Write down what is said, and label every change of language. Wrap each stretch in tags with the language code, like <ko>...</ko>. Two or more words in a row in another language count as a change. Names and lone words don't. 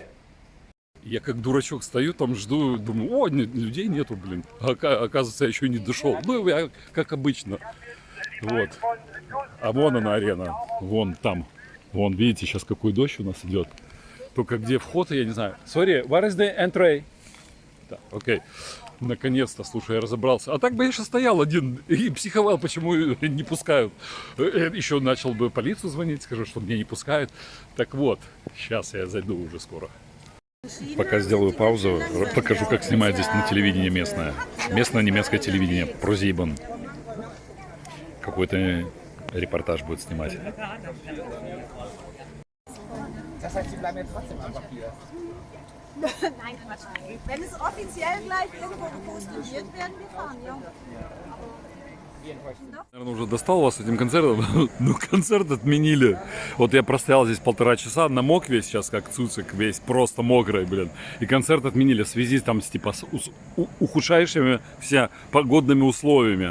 <ru>Я как дурачок стою, там жду, думаю, людей нету, блин. Оказывается, я еще не дошел. Я как обычно. Вот. А вон она арена. Вон там. Вон, видите, сейчас какой дождь у нас идет. Только где вход, я не знаю.</ru> <en>Sorry, where is the entry?</en> <ru>Да, окей. Наконец-то, слушай, я разобрался. А так бы я сейчас стоял один и психовал, почему не пускают. Еще начал бы полицию звонить, скажу, что меня не пускают. Так вот, сейчас я зайду уже скоро. Пока сделаю паузу, покажу, как снимают здесь на телевидении местное. Местное немецкое телевидение, ProSieben. Какой-то репортаж будет снимать.</ru> <de>Nein, Quatsch. Wenn es offiziell gleich irgendwo gepostet wird, werden wir fahren, ja.</de> <ru>Наверное, уже достал вас этим концертом, но концерт отменили. Вот я простоял здесь 1,5 часа, намок весь сейчас, как цуцик, весь просто мокрый, блин. И концерт отменили в связи там с ухудшающими погодными условиями.</ru>